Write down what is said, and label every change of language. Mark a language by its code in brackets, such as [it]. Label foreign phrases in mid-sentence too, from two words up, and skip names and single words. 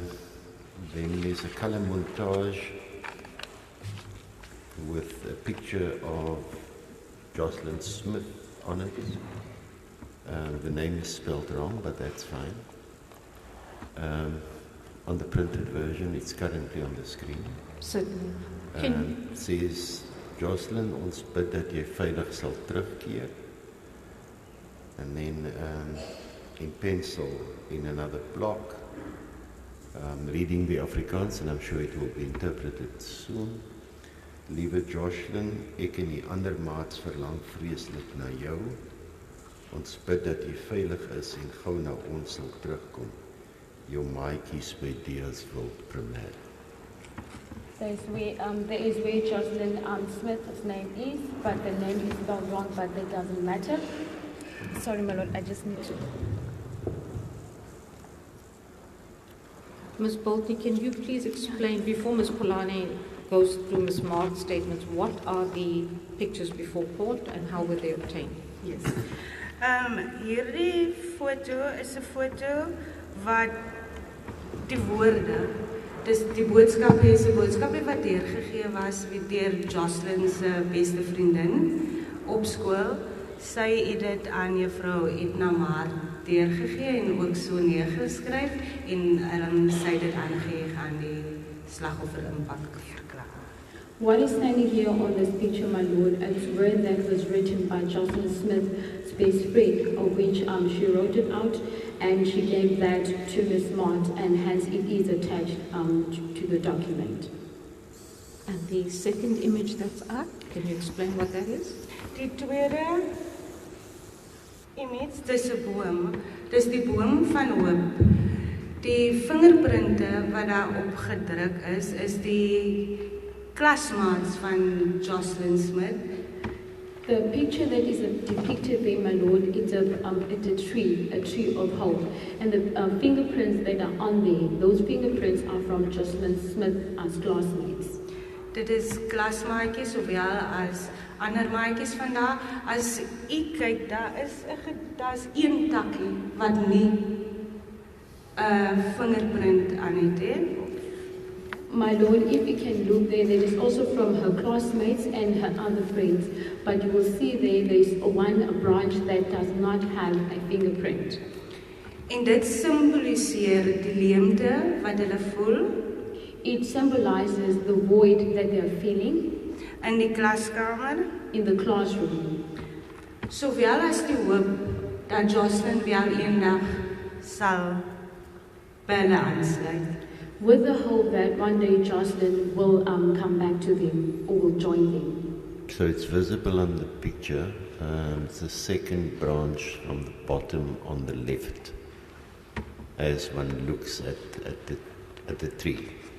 [en] Then there's a color montage with a picture of Joshlin Smith on it. The name is spelled wrong, but that's fine. On the printed version, it's currently on the screen. Certainly. It says, [af] Joshlin, ons bid dat jy veilig sal terugkeer. [en] And then in pencil, in another block, reading the Afrikaans, and I'm sure it will be interpreted soon. [af] Liewe Joshlin, ek en die ander maats verlang vreeslik na jou. Ons bid dat jy veilig is en gou na ons sal terugkom. Jou maatjies by Deelsville Premier. [en] There is where Joshlin Smith's name is, but the name is spelled wrong, but that doesn't matter. Sorry, my lord, I just need to. Ms. Bolte, can you please explain, before Ms. Polani goes through Ms. Mark's statements, what are the pictures before court and how were they obtained? Yes. [af] Hierdie foto is 'n foto wat die woorde, dis die boodskap is 'n boodskap wat deurgegee was deur Joshlin se beste vriendin op skool. Sy het dit aan juffrou Edna Maar deurgegee en ook so neergeskryf en sy het dit aangegee aan die slagoffer impak verklaar. [en] What is standing here on this picture, my lord, is word that was written by Joshlin Smith's best friend, of which she wrote it out and she gave that to Ms. Mott, and hence it is attached to the document. And the second image that's up, can you explain what that is? [af] Die tweede image, dis 'n boom. Dis die boom van hoop. Die vingerprinte wat daar op gedruk is die klasmaats van Joshlin Smith. [en] The picture that is depicted there, my lord, it's a tree of hope. And the fingerprints that are on there, those fingerprints are from Joshlin Smith's classmates. [af] Dit is klasmaatjies sowel as ander maatjies van daar. As u kyk, daar's een takkie wat nie 'n vingerprint aan het he. [en] My lord, if you can look there, there is also from her classmates and her other friends. But you will see there's one branch that does not have a fingerprint. [af] En dit simboliseer die leemte wat hulle voel [en] It symbolizes the void that they are feeling [af] in die klaskamer, [en] in the classroom, [af] sowel as die hoop dat Joshlin wel eendag sal by hulle aansluit. [en] with the hope that one day Joshlin will come back to them or will join them. So it's visible on the picture. It's the second branch from the bottom on the left, as one looks at the tree.